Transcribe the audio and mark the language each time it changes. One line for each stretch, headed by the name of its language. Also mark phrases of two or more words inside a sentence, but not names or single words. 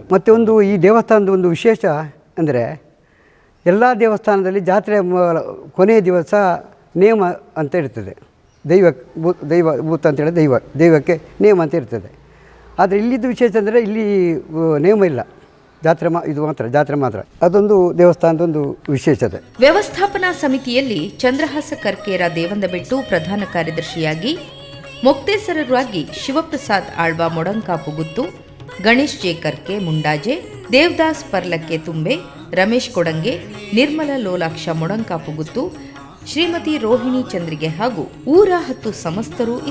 Kannada: ಮತ್ತು ಈ ದೇವಸ್ಥಾನದ ಒಂದು ವಿಶೇಷ ಅಂದರೆ ಎಲ್ಲ ದೇವಸ್ಥಾನದಲ್ಲಿ ಜಾತ್ರೆಯ ಕೊನೆಯ ದಿವಸ ನೇಮ ಅಂತ ಇರ್ತದೆ. ಭೂತ ಅಂತೇಳಿ ದೈವಕ್ಕೆ ನೇಮ ಅಂತ ಇರ್ತದೆ. ಆದರೆ ಇಲ್ಲಿದ್ದು ವಿಶೇಷ ಅಂದರೆ ಇಲ್ಲಿ ನೇಮ ಇಲ್ಲ, ಜಾತ್ರೆ ಮಾತ್ರ. ಅದೊಂದು ದೇವಸ್ಥಾನದೊಂದು ವಿಶೇಷತೆ. ವ್ಯವಸ್ಥಾಪನಾ ಸಮಿತಿಯಲ್ಲಿ ಚಂದ್ರಹಾಸ ಕರ್ಕೇರ ದೇವಂದಬೆಟ್ಟು ಪ್ರಧಾನ ಕಾರ್ಯದರ್ಶಿಯಾಗಿ, ಮೊಕ್ತೇಸರರಾಗಿ ಶಿವಪ್ರಸಾದ್ ಆಳ್ವ ಮೊಡಂಕಾಪು ಗುತ್ತು, ಗಣೇಶ್ ಜೆ ಕರ್ಕೆ ಮುಂಡಾಜೆ, ದೇವದಾಸ್ ಪರ್ಲಕ್ಕೆ ತುಂಬೆ, ರಮೇಶ್ ಕೊಡಂಗೆ, ನಿರ್ಮಲ ಲೋಲಾಕ್ಷ ಮೊಡಂಕಾಪು ಗುತ್ತು, ಶ್ರೀಮತಿ ರೋಹಿಣಿ ಚಂದ್ರಿಗೆ ಹಾಗೂ ಊರ 10 ಸಮಸ್ತರು